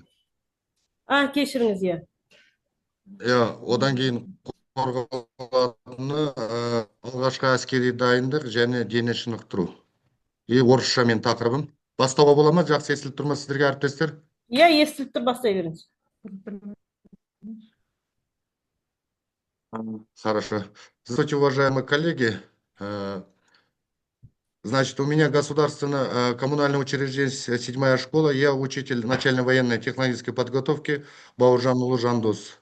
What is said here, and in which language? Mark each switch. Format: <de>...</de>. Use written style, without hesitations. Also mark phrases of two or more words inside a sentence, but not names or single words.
<kk>Кешіріңіз, иә. Одан кейін қорғалатыны алғашқы әскери дайындық және дене шынықтыру. Орысша мен тақырыбым. Бастауға бола ма? Жақсы естіліп тұр ма сіздерге, әріптестер? Иә, естіліп тұр, бастай беріңіз.</kk> <ru>Хорошо. Здравствуйте, уважаемые коллеги. Значит, у меня государственное коммунальное учреждение, 7-я школа. Я учитель начальной военной технологической подготовки Бауыржанұлы Жандос.</ru>